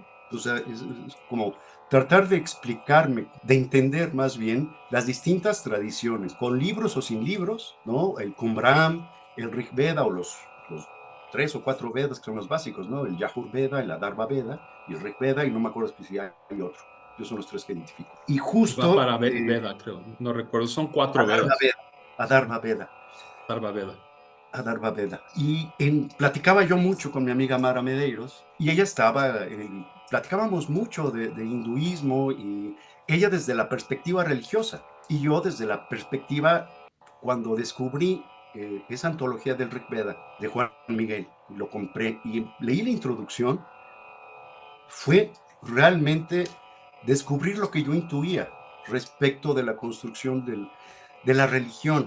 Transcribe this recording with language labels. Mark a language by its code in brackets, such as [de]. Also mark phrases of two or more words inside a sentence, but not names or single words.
[es] O sea, es como tratar de explicarme, de entender más bien las distintas tradiciones, con libros o sin libros, ¿no? El Qumran, el Rig Veda o los 3 o 4 Vedas que son los básicos, ¿no? El Yajur Veda, el Adharma Veda y el Rig Veda, y no me acuerdo si hay otro. Yo son los 3 que identifico. Y Va justo para Veda, creo. No recuerdo. Son 4 Adharma Vedas. Veda, Adharma Veda, Adharma Veda. Adharma Veda. Y platicaba yo mucho con mi amiga Mara Medeiros, y ella estaba, platicábamos mucho de hinduismo, y ella desde la perspectiva religiosa, y yo desde la perspectiva cuando descubrí esa antología del Rig Veda de Juan Miguel, lo compré y leí la introducción, fue realmente descubrir lo que yo intuía respecto de la construcción de la religión.